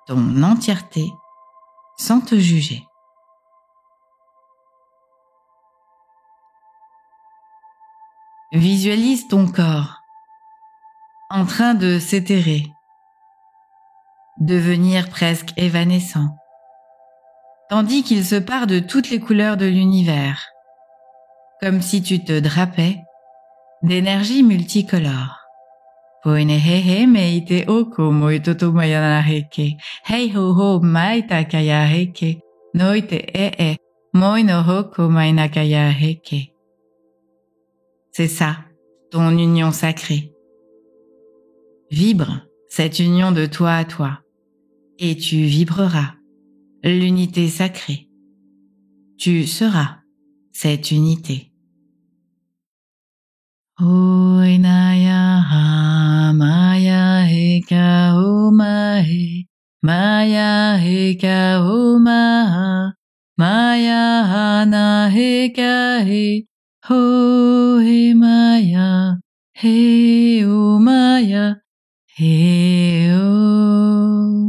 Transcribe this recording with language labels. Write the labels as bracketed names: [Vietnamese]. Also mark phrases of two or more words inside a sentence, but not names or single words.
[French] ton entièreté sans te juger. Visualise ton corps en train de s'étérer, devenir presque évanescent, tandis qu'il se part de toutes les couleurs de l'univers, comme si tu te drapais d'énergie multicolore. Poinehehe meite oko moitoto mayanareke, hei ho ho maita kayareke, noite moino hoko mainakayareke. C'est ça, ton union sacrée. Vibre cette union de toi à toi, et tu vibreras l'unité sacrée. Tu seras cette unité. Oinaya ha maya heka omahe, maya heka omaha, maya hana heka he, ho he maya, he o maya, he o.